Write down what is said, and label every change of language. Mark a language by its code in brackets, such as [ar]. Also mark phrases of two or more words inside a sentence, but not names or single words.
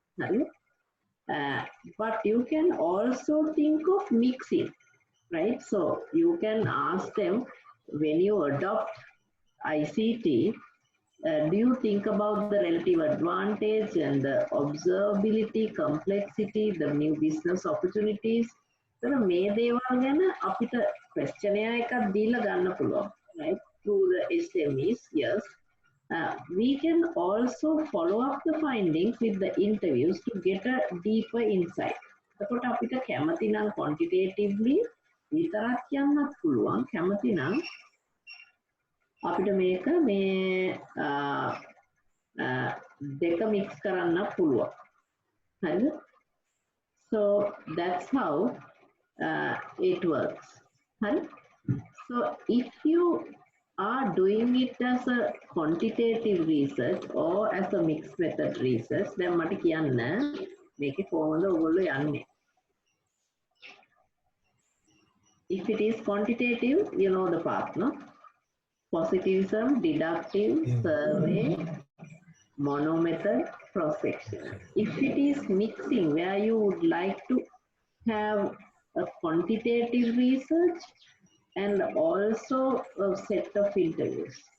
[en] But you can also think of mixing, right? So you can ask them, when you adopt ICT, do you think about the relative advantage and the observability, complexity, the new business opportunities? [si] So මේ දේවල් ගැන අපිට questionnaire එකක් දීලා ගන්න පුළුවන්, [en] right? Through the SMEs, yes. We can also follow up the findings with the interviews to get a deeper insight. [si] එතකොට අපිට කැමති නම් quantitatively විතරක් කියන්නත් පුළුවන්. කැමති නම් අපිට මේක මේ දෙක මික්ස් කරන්න පුළුවන්. හරිද? [en] So that's how it works. Right? So if you are doing it as a quantitative research or as a mixed method research, then [si] මට කියන්න මේකේ කොහොමද ඔයගොල්ලෝ යන්නේ? [en] If it is quantitative, you know the path, no? Positivism, deductive, survey, mono method, cross-sectional. If it is mixing, where you would like to have a quantitative research and also a set of interviews.